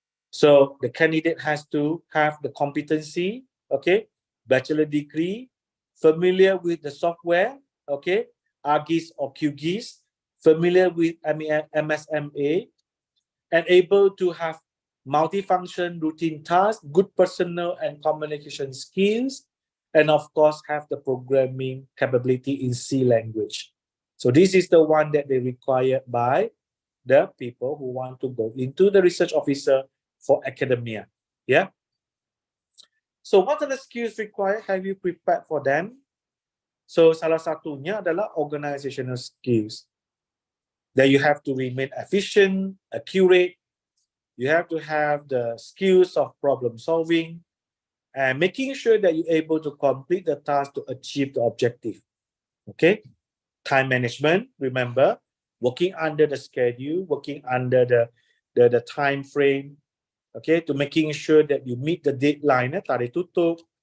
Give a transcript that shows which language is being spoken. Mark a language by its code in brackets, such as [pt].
[en] So the candidate has to have the competency, okay, bachelor degree, familiar with the software, okay, ArcGIS or QGIS, familiar with MSMA, and able to have multifunction routine tasks, good personal and communication skills, and of course have the programming capability in C language. So this is the one that they require by the people who want to go into the research officer for academia. Yeah. So what are the skills required? Have you prepared for them? [ms] So salah satunya adalah organizational skills. [en] That you have to remain efficient, accurate. You have to have the skills of problem solving and making sure that you're able to complete the task to achieve the objective. Okay. Time management, remember, working under the schedule, working under the time frame, okay, to making sure that you meet the deadline, tarikh tutup.